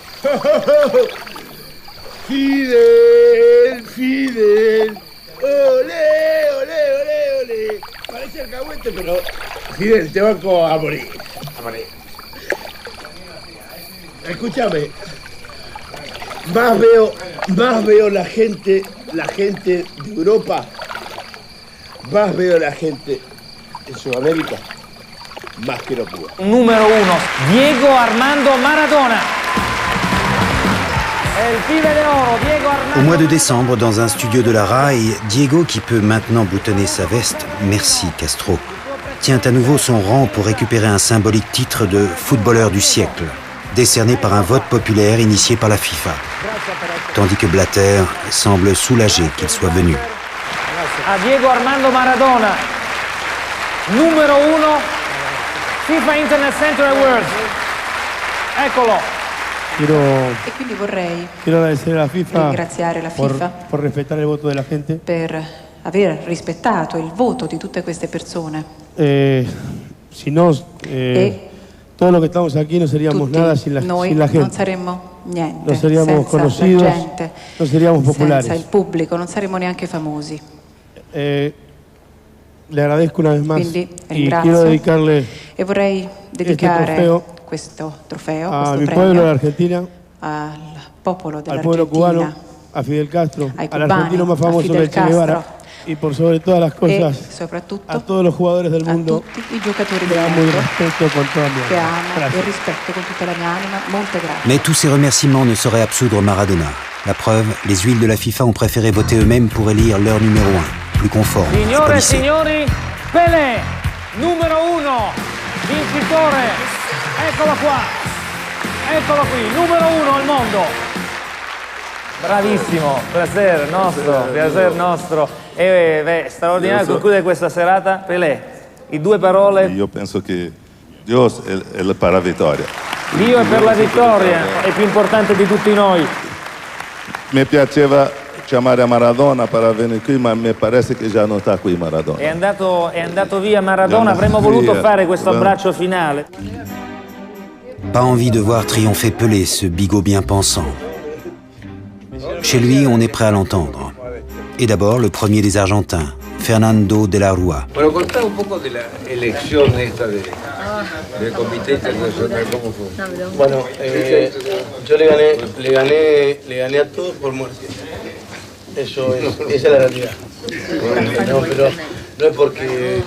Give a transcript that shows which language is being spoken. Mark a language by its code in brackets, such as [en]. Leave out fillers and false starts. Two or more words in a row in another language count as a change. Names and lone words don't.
[es] Fidel, Fidel. Olé, olé, olé, olé. Parece alcahuete, pero Fidel, te banco a morir. A morir. Escúchame. Más veo la gente de Europa. Más veo la gente en Sudamérica. Más que no puedo. [fr] Numéro 1, Diego Armando Maradona. Au mois de décembre, dans un studio de la RAI, Diego, qui peut maintenant boutonner sa veste, merci Castro, tient à nouveau son rang pour récupérer un symbolique titre de footballeur du siècle, décerné par un vote populaire initié par la FIFA. Tandis que Blatter semble soulagé qu'il soit venu. A Diego Armando Maradona, numéro 1, FIFA Internet Center Awards. [it] Eccolo. E quindi vorrei ringraziare la FIFA per aver rispettato il voto di tutte queste persone. [es] Todo lo que estamos aquí no seríamos nada sin la gente. [it] Non saremmo niente [es] No seríamos [it] senza [es] conocidos, la gente, no seríamos populares. [it] senza il pubblico, non saremmo neanche famosi. [es] Le agradezco una vez más [it] Quindi [es] y [it] ringrazio [es] quiero dedicarle [it] e vorrei dedicare questo trofeo, a questo [es] mi [it] premio [es] pueblo de Argentina, [it] al popolo [es] al pueblo cubano, dell'Argentina, a Fidel Castro, [it] ai [es] al [it] cubani, [es] argentino más [it] a [es] famoso [it] Fidel [es] que el Che Guevara [it] Castro [es] y por sobre todas las [it] e [es] cosas [it] soprattutto [es] a todos los jugadores del [it] a [es] mundo [it] tutti i giocatori [es] que [it] del [es] amo y [it] mondo [es] respeto con toda mi [it] che [es] alma. [it] amo e [es] Gracias. [it] rispetto con tutta la mia anima. Molte grazie. [fr] Mais tous ces remerciements ne sauraient absoudre Maradona. La preuve, les huiles de la FIFA ont préféré voter eux-mêmes pour élire leur numéro 1, plus conforme. [it] Signore e signori, Pelé, numero 1, vincitore. Eccolo qua. Eccolo qui, numero 1 al mondo. Bravissimo, piacere nostro. Straordinario concludere questa serata. Pelé, in 2 parole. Io penso che Dio è per la vittoria. Dio è per la vittoria, è più importante di tutti noi. Mi piaceva chiamare Maradona per venire qui, ma mi pare che già non sta qui Maradona. È andato via Maradona, avremmo voluto fare questo abbraccio finale. [fr] Pas envie de voir triompher Pelé, ce bigot bien pensant. Chez lui, on est prêt à l'entendre. Et d'abord, le premier des Argentins, Fernando de la Rúa. [es] Bueno, contá un poco de la elección esta del Comité Internacional, ¿cómo fue? Bueno, yo le gané a todos por muerte. Esa es la realidad. No, pero no es porque